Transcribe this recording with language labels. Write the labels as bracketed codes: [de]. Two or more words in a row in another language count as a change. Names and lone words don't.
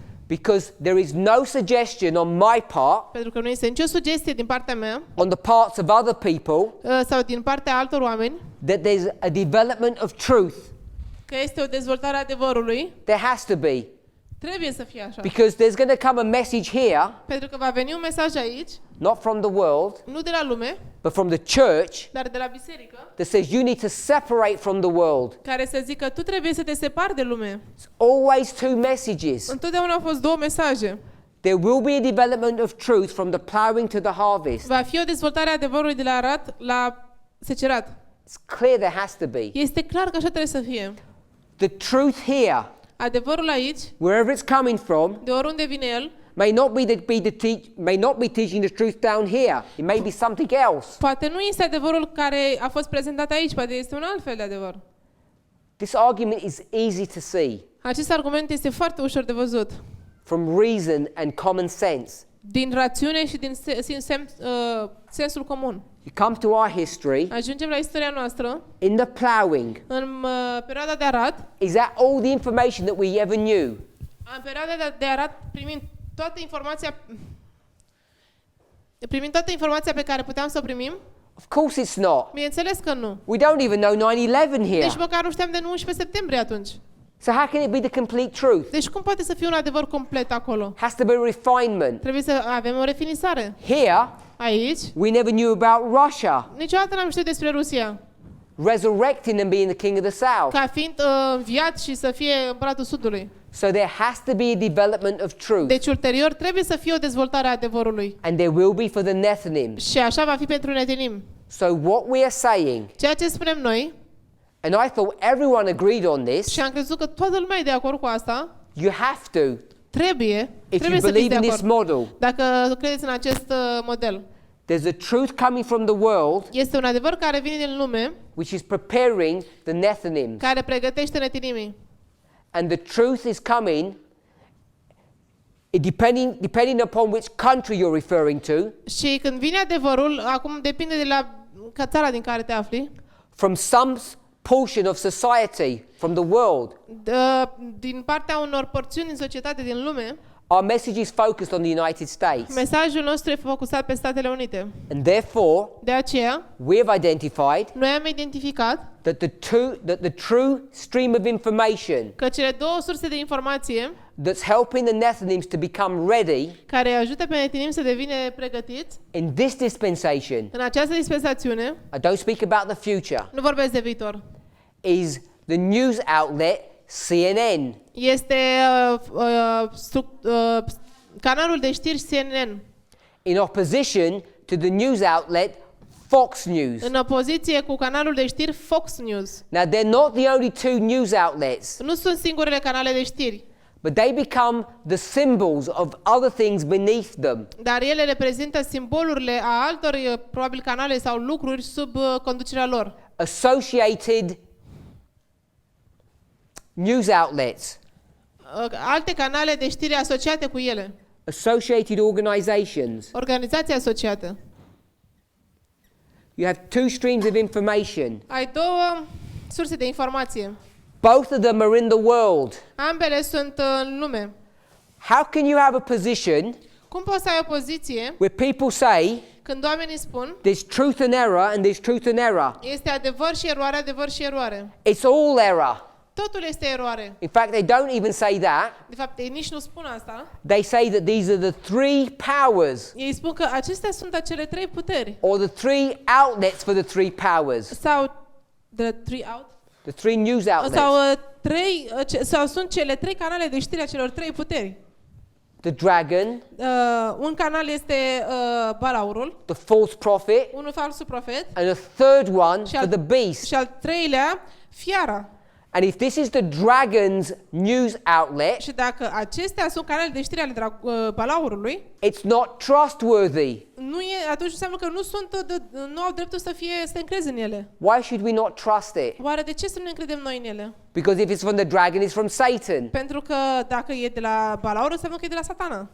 [en] Because there is no suggestion on my part, [ro] pentru că nu este nicio sugestie din partea mea [en] on the parts of other people, [ro] sau din partea altor oameni [en] that there's a development of truth. [ro] că este o dezvoltare a adevărului. [en] There has to be. [ro] Trebuie să fie așa. [en] Because there's going to come a message here, [ro] Pentru că va veni un mesaj aici, [en] not from the world, [ro] nu de la lume, [en] but from the church, [ro] dar de la biserică, [en] that says you need to separate from the world. [ro] care să zică tu trebuie să te separi de lume. [en] It's always two messages. [ro] Întotdeauna au fost două mesaje. [en] There will be a development of truth from the plowing to the harvest. [ro] Va fi o dezvoltare a adevărului de la arat la secerat. [en] It's clear there has to be. [ro] Este clar că așa trebuie să fie. [en] The truth here, [ro] Adevărul aici, [en] wherever it's coming from, [ro] de oriunde vine el, [en] may not be teaching the truth down here. It may be something else. [ro] poate nu este adevărul care a fost prezentat aici, poate este un alt fel de adevăr. [en] This argument is easy to see [ro] Acest argument este foarte ușor de văzut. [en] from reason and common sense. [ro] Din rațiune și din sensul comun. [en] You come to our history, [ro] Ajungem la istoria noastră. [en] in the plowing, [ro] În perioada de arat, [en] is that all the information that we ever knew? [ro] în perioada de arat primind toată informația pe care puteam să o primim? [en] Of course it's not. [ro] Bineînțeles că nu. [en] We don't even know 9/11 here. [ro] Deci măcar nu știam de 11 septembrie atunci. [en] So how can it be the complete truth? [ro] Deci cum poate să fie un adevăr complet acolo? [en] Has to be refinement. [ro] Trebuie să avem o refinisare. [en] Here, [ro] Aici, [en] we never knew about Russia [ro] niciodată n-am știut despre Rusia. [en] resurrecting and being the king of the south. [ro] Ca fiind înviat și să fie împăratul Sudului. [en] So there has to be a development of truth. [ro] Deci ulterior trebuie să fie o dezvoltare a adevărului. [en] And there will be for the Nephilim. [ro] Și așa va fi pentru Netinim. [en] So what we are saying, [ro] Ceea ce spunem noi, [en] and I thought everyone agreed on this, [ro] și am crezut că toată lumea e de acord cu asta, [en] you have to [ro] trebuie [en] if you [ro] să fiți [en] believe [ro] de [en] in this [ro] acord. [en] model. [ro] Dacă credeți în acest model. [en] There's a truth coming from the world [ro] Este un adevăr care vine din lume, [en] which is preparing the Nephilim. [ro] care pregătește Netinimii. [en] And the truth is coming depending upon which country you're referring to, [ro] Și când vine adevărul, acum depinde de la țara din care te afli, [en] from some portion of society, from the world. [ro] Din partea unor porțiuni în societate din lume, [en] Our message is focused on the United States. [ro] mesajul nostru e focusat pe Statele Unite. [en] And therefore, [ro] De aceea, [en] we have identified [ro] noi am identificat [en] that the true stream of information [ro] că cele două surse de informație [en] that's helping the Nephilim to become ready [ro] care ajută pe Netinim să devină pregătiți [en] in this dispensation, [ro] în această dispensațiune, [en] I don't speak about the future, [ro] nu vorbesc de viitor, [en] is the news outlet CNN. [ro] este canalul de știri CNN, [en] In opposition to the news outlet Fox News. [ro] în opoziție cu canalul de știri Fox News. [en] Now, they're not the only two news outlets, [ro] Nu sunt singurele canale de știri, [en] but they become the symbols of other things beneath them. [ro] dar ele reprezintă simbolurile a altor, probabil, canale sau lucruri sub conducerea lor. [en] Associated news outlets, [ro] Alte canale de știri asociate cu ele, [en] associated organizations. [ro] organizații asociate. [en] You have two streams of information. [ro] Ai două surse de informație. [en] Both of them are in the world. [ro] Ambele sunt în lume. [en] How can you have a position [ro] Cum poți să ai o poziție [en] where people say [ro] când oamenii spun [en] there's truth and error and there's truth and error? [ro] este adevăr și eroare, adevăr și eroare? [en] It's all error. [ro] Totul este eroare. [en] In fact, they don't even say that. [ro] De fapt, ei nici nu spun asta. [en] They say that these are the three powers, [ro] Ei spun că acestea sunt acele trei puteri. [en] or the three outlets for the three powers, [ro] Sau [en] the three news outlets. [ro] sau sunt cele trei canale de știri a celor trei puteri. [en] The dragon, [ro] Un canal este balaurul, [en] the false prophet, [ro] unul falsul profet [en] and a third one [ro] Și [en] for [ro] al- [en] the beast. [ro] și al treilea fiara. [en] And if this is the dragon's news outlet, [ro] Și dacă acestea sunt canale de știri ale balaurului, [en] it's not trustworthy. [ro] atunci înseamnă că nu au dreptul să te încrezi în ele. [en] Why should we not trust it? [ro] Oare de ce să nu ne încredem noi în ele? [en] Because if it's from the dragon, it's from Satan. [ro] Pentru că dacă e de la balaur, înseamnă că e de la Satana.